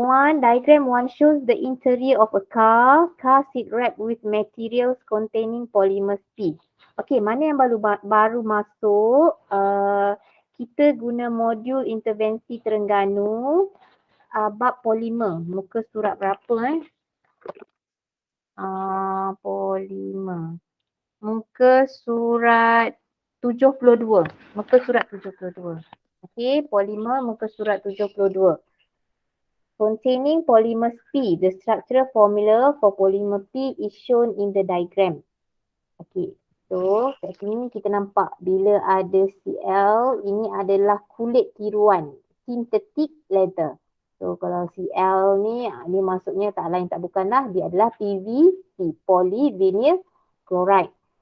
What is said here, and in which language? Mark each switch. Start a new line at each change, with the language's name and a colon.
English: Diagram 1 shows the interior of a car. Car seat wrapped with materials containing polymers P.
Malay: Okey, mana yang baru masuk? Kita guna modul intervensi Terengganu bab polimer. Muka surat berapa polimer. Muka surat 72. Muka surat 72. Okey, polimer muka surat 72.
English: Containing polymers P. The structural formula for polymer P is shown in the diagram. Okay.
Malay: So, kat sini kita nampak bila ada Cl, ini adalah kulit tiruan.
English: Synthetic leather.
Malay: So, kalau Cl ni, dia maksudnya tak lain tak bukanlah. Dia adalah PVC. Polyvinyl chloride.